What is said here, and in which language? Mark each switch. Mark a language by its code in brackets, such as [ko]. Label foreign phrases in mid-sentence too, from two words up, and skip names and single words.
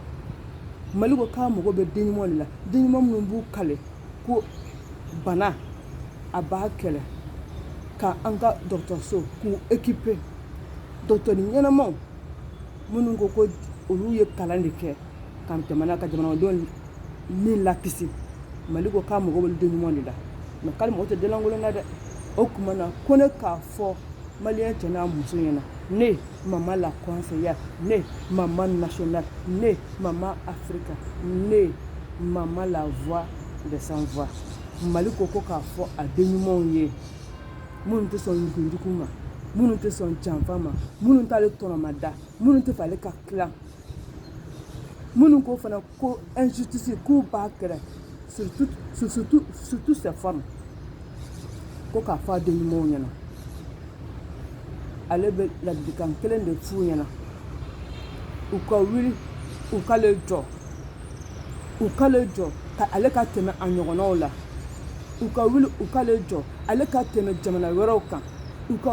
[bm] Mali ko k'a mago bɛ den ɲumanw de la den ɲuman minnu b'u kale ko bana a b'a kɛlɛ ka an ka dɔgɔtɔrɔso k'u équiper dɔgɔtɔrɔ ɲɛnamaw minnu ko olu ye kalan de kɛ ka jamanadenw min lakisi Mali ko k'a mago bɛ den ɲumanw de la mais k'ale mago tɛ denlankolon na dɛ o tuma na ko ne k'a fɔ maliyɛn cɛ n'a muso ɲɛna ne maman [fr] la conseillère [bm] ne maman nationale ne maman Africa ne maman [fr] la voix des sans voix [bm] Mali ko k'a fɔ a den ɲumanw ye minnu tɛ sɔn yugu-yugu ma minnu tɛ sɔn janfa ma minnu t'ale tɔnɔma da minnu tɛ fɛ ale ka tilan minnu ko fana ko injustice k'u b'a kɛrɛ [fr] surtout ces formes [bm] ko k'a fɔ a den ɲumanw ɲɛna ale bɛ ladilikan kelen de f'u ɲɛna u ka wuli u k'ale jɔ ka ale ka tɛmɛ a ɲɔgɔnnaw la u ka wuli u k'ale jɔ ale ka tɛmɛ jamana wɛrɛw kan u ka